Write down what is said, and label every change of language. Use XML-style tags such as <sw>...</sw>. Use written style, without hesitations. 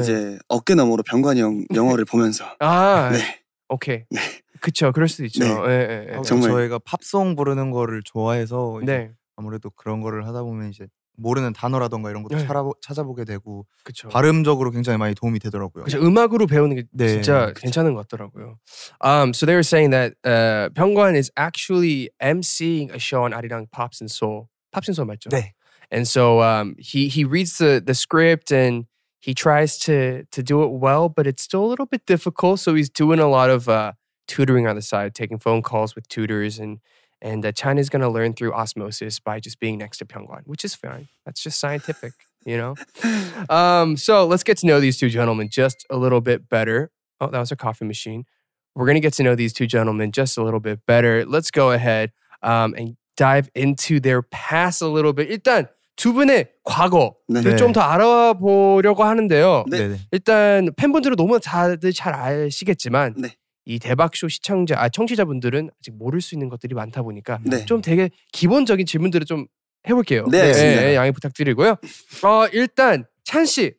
<ko>이제 어깨 너머로 병관이 형 영어를 보면서 네.</ko> <en>오케이.</en> <ko>네. 그쵸. 그럴 수도 있죠. 네. 예. 정말. 저희가 팝송 부르는 거를 좋아해서 이제 네. 아무래도 그런 거를 하다 보면 이제 모르는 단어라던가 이런 것도 네. 찾아보게 되고 그쵸. 발음적으로 굉장히 많이 도움이 되더라고요. 그쵸. 음악으로 배우는 게 네, 진짜 그쵸. 괜찮은 것 같더라고요.</ko> <en>So they were saying that 병관 is actually emceeing a show on 아리랑 Pops and Soul. Pops and Soul</en> <ko>맞죠? 네.</ko> <en>And so he reads the script and he tries to do it well, but it's still a little bit difficult. So he's doing a lot of tutoring on the side, taking phone calls with tutors, and China's gonna learn through osmosis by just being next to Pyongyang, which is fine. That's just scientific, you know. So let's get to know these two gentlemen just a little bit better. Oh, that was a coffee machine. We're gonna get to know these two gentlemen just a little bit better. Let's go ahead and dive into their past a little bit.</en> <ko>일단 두 분의 과거를 네. 좀 더 알아보려고 하는데요. 네. 네네. 일단 팬분들은 너무 다들 잘 아시겠지만 네. 이 대박쇼 청취자분들은 아직 모를 수 있는 것들이 많다 보니까 네. 좀 되게 기본적인 질문들을 좀 해볼게요. 네, 알겠습니다. 네, 양해 부탁드리고요. 일단 찬 씨.</ko>